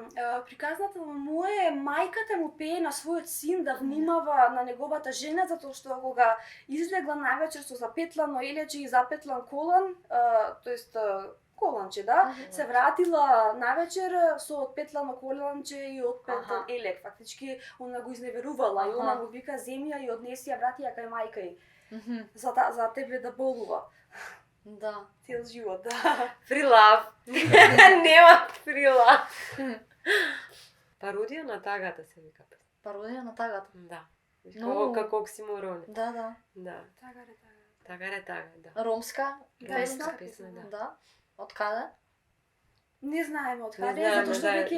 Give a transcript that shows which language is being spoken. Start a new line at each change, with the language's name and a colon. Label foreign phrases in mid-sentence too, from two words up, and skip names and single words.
Macedonian: Приказната во Мое, мајката му пее на својот син да внимава на неговата жена, затоа што кога излегла навечер со запетлано елече и запетлан колан, тоест коланче, да, Мгм. се вратила навечер со отпетлано коланче и отпетлан Аха. елек. Фактички, она го изневерувала и Аха. она му вика земја и однеси ја врати ја кај мајка й. Мгм. За тебе да болува Да. цел живот, да.
English: Free love. Нема free love.
Macedonian: Пародија на тагата се вика песна. Пародија на тагата. Да. Но- Како оксиморон. Да, да. Да. Тага. Тага, да. Ромска Да, песна. ромска песна, да. Да. Од каде? Не знаеме од Не каде, знаеме, затоа што да, веќе е